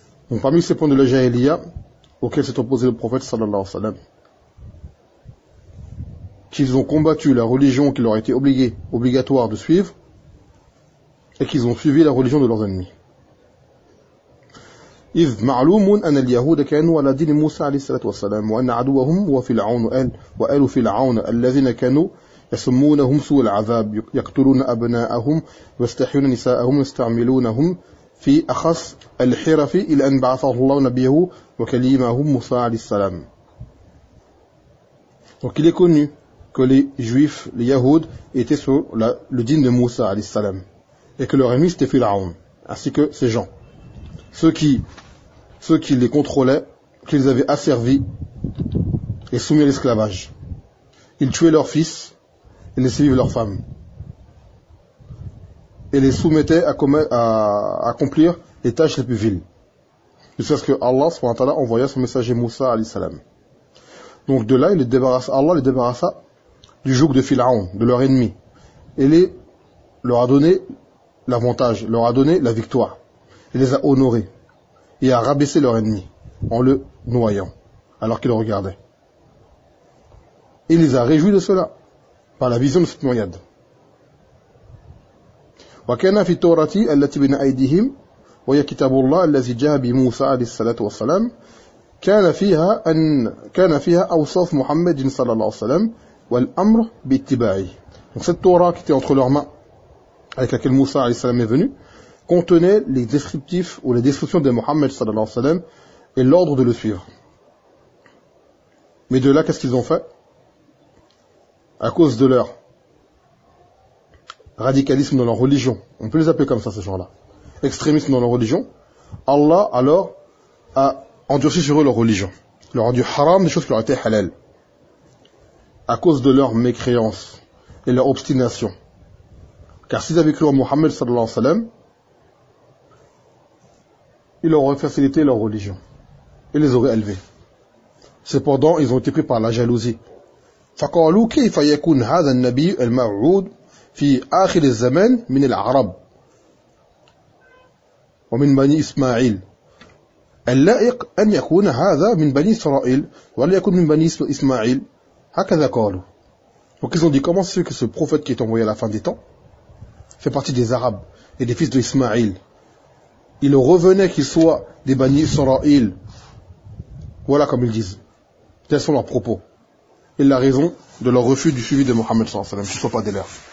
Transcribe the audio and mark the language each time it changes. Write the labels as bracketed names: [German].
[French] Donc parmi ces points de la jahiliya auquel s'est opposé le prophète sallallahu alayhi wa sallam, qu'ils ont combattu la religion qui leur a été obligatoire de suivre, et qu'ils ont suivi la religion de leurs ennemis. [Arabic] إذ معلوم أن اليهود كانوا على دين موسى عليه السلام وأن عدوهم هو فرعون وآل فرعون الذين كانوا يسمونهم سوء العذاب يقتلون أبناءهم ويستحيون نساءهم ويستعملونهم في أخص الحرف إلى أن بعثه الله نبيه وكليمه موسى عليه السلام. [French] Donc il est connu que les juifs, les yahouds, étaient sur le dîne de Moussa alayhi salam, et que leur ennemi c'était Pharaon, ainsi que ces gens. Ceux qui les contrôlaient, qu'ils avaient asservis et soumis à l'esclavage. Ils tuaient leurs fils et laissaient vivre leurs femmes. Et les soumettaient à accomplir les tâches les plus viles. Jusqu'à ce que Allah subhanahu wa ta'ala envoya son messager Moussa alayhi salam. Donc de là, Allah les débarrassa du joug de Pharaon, de leur ennemi, et leur a donné l'avantage, leur a donné la victoire, et les a honorés, et a rabaissé leur ennemi en le noyant, alors qu'il regardait. Il les a réjouis de cela, par la vision de cette noyade. [Arabic] وكان في التوراة التي بين أيديهم وهي كتاب الله الذي جاء بموسى عليه الصلاة والسلام كان فيها أوصاف محمد صلى الله عليه وسلم والأمر باتباعه. [French] Donc cette Torah qui était entre leurs mains, avec laquelle Moussa alayhi salam est venu, contenait les descriptifs ou les descriptions de Mohammed sallallahu alayhi wa sallam et l'ordre de le suivre. Mais de là, qu'est-ce qu'ils ont fait? À cause de leur radicalisme dans leur religion, on peut les appeler comme ça ces gens-là, extrémisme dans leur religion, Allah alors a endurci sur eux leur religion, leur a rendu haram des choses qui leur étaient halal, à cause de leur mécréance et leur obstination, Car s'ils avaient cru en Mohammed sallallahu alayhi wa sallam, il aurait facilité leur religion et les aurait élevés. Cependant, ils ont été pris par la jalousie. [Arabic] فقالوا كيف يكون هذا النبي الموعود في آخر الزمان من العرب ومن بني إسماعيل اللائق أن يكون هذا من بني إسرائيل ولا يكون من بني إسماعيل هكذا قالوا. [French] Donc ils ont dit, comment c'est que ce prophète qui est envoyé à la fin des temps fait partie des Arabes et des fils de Ismaïl? Il revenait qu'il soit des bani Israël. Voilà comme ils disent. Tels sont leurs propos. Et la raison de leur refus du suivi de Mohammed sallallahu alayhi wa sallam, ce ne soit pas des leurs.